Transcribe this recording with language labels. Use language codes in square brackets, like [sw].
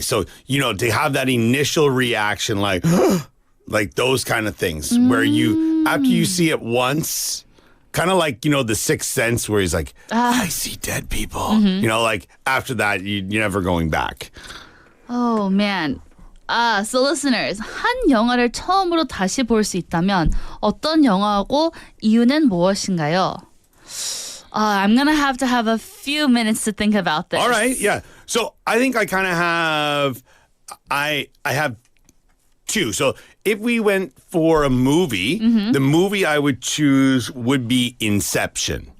[en] So, to have that initial reaction like those kind of things where you, after you see it once, kind of like, The Sixth Sense where he's like, I see dead people. Like after that, you're never going back. Oh, man. [ko] So listeners, 한 영화를 처음으로 다시 볼 수 있다면 어떤 영화고 이유는 무엇인가요? [en] I'm going to have a few minutes to think about this. All right, yeah. So I think I kind of have, I have two. So if we went for a movie, the movie I would choose would be Inception.